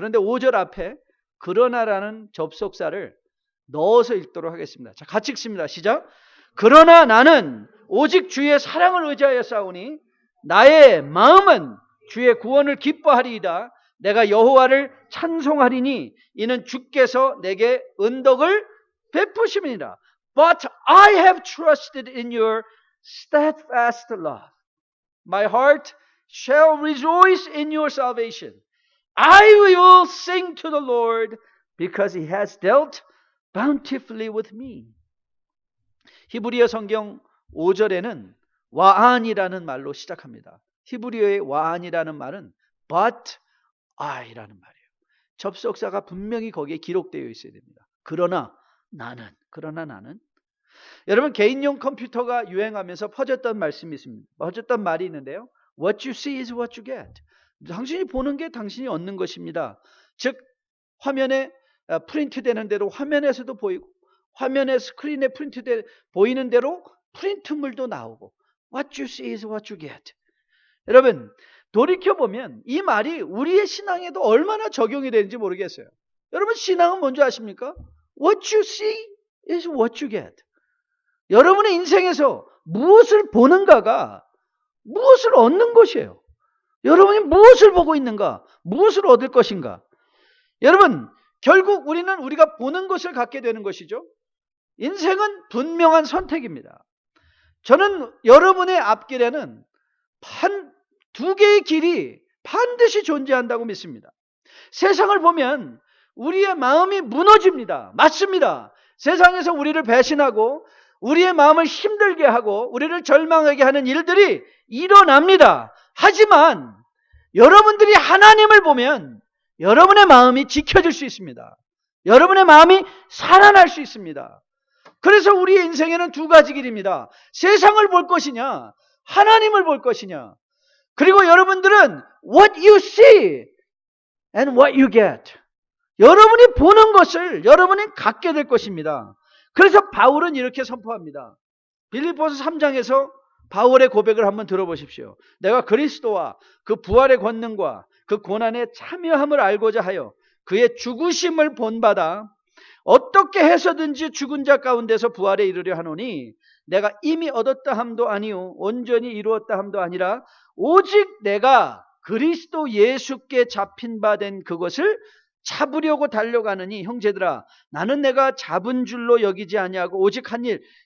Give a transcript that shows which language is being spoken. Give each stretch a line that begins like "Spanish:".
Korean: 그런데 5절 앞에 그러나라는 접속사를 넣어서 읽도록 하겠습니다. 자, 같이 읽습니다. 시작. 그러나 나는 오직 주의 사랑을 의지하여 싸우니 나의 마음은 주의 구원을 기뻐하리이다. 내가 여호와를 찬송하리니 이는 주께서 내게 은덕을 베푸심이니라.
English: But I have trusted in your steadfast love. My heart shall rejoice in your salvation. I will sing to the Lord because he has dealt bountifully with me.
Korean: 히브리어 성경 5절에는 와안이라는 말로 시작합니다. 히브리어의 와안이라는 말은
English: but I
Korean: 라는 말이에요. 접속사가 분명히 거기에 기록되어 있어야 됩니다. 그러나 나는. 여러분, 개인용 컴퓨터가 유행하면서 퍼졌던 말씀이 있습니다. 퍼졌던 말이 있는데요.
English: What you see is what you get.
Korean: 당신이 보는 게 당신이 얻는 것입니다. 즉 화면에 프린트되는 대로 화면에서도 보이고, 화면에 스크린에 프린트돼 보이는 대로 프린트물도 나오고,
English: What you see is what you get.
Korean: 여러분, 돌이켜보면 이 말이 우리의 신앙에도 얼마나 적용이 되는지 모르겠어요. 여러분, 신앙은 뭔지 아십니까?
English: What you see is what you get.
Korean: 여러분의 인생에서 무엇을 보는가가 무엇을 얻는 것이에요. 여러분이 무엇을 보고 있는가? 무엇을 얻을 것인가? 여러분, 결국 우리는 우리가 보는 것을 갖게 되는 것이죠. 인생은 분명한 선택입니다. 저는 여러분의 앞길에는 두 개의 길이 반드시 존재한다고 믿습니다. 세상을 보면 우리의 마음이 무너집니다. 맞습니다. 세상에서 우리를 배신하고 우리의 마음을 힘들게 하고 우리를 절망하게 하는 일들이 일어납니다. 하지만 여러분들이 하나님을 보면 여러분의 마음이 지켜질 수 있습니다. 여러분의 마음이 살아날 수 있습니다. 그래서 우리의 인생에는 두 가지 길입니다. 세상을 볼 것이냐, 하나님을 볼 것이냐. 그리고 여러분들은
English: what you see and what you get.
Korean: 여러분이 보는 것을 여러분이 갖게 될 것입니다. 그래서 바울은 이렇게 선포합니다. 빌립보서 3장에서 바울의 고백을 한번 들어보십시오. 내가 그리스도와 그 부활의 권능과 그 고난에 참여함을 알고자 하여 그의 죽으심을 본받아 어떻게 해서든지 죽은 자 가운데서 부활에 이르려 하노니 내가 이미 얻었다 함도 아니요 온전히 이루었다 함도 아니라 오직 내가 그리스도 예수께 잡힌 바 된 그것을 잡으려고 달려가느니 형제들아 나는 내가 잡은 줄로 여기지 아니하고 오직 한 일